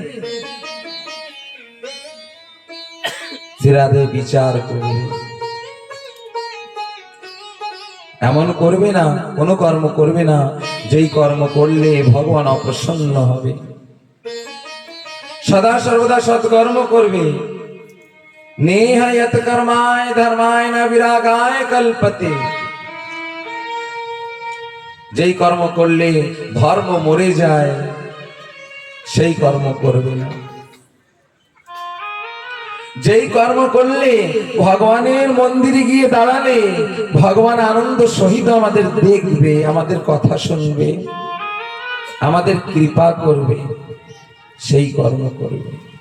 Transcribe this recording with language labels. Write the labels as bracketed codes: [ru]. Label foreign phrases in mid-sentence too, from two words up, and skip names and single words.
[bn] রাধে বিচার করবে, এমন করবে না, কোন কর্ম করবে না যেই কর্ম করলে ভগবান অপ্রসন্ন হবে। সদা সর্বদা সৎকর্ম করবে। [sa] नेह यत कर्माय धर्माय न विरागाय कल्पते। [bn] যেই কর্ম করলে ধর্ম মরে যায় সেই কর্ম করবে না। যেই কর্ম করলে ভগবানের মন্দিরে গিয়ে দাঁড়ালে ভগবান আনন্দ সহিত আমাদের দেখবে, আমাদের কথা শুনবে, আমাদের কৃপা করবে, সেই কর্ম করবে।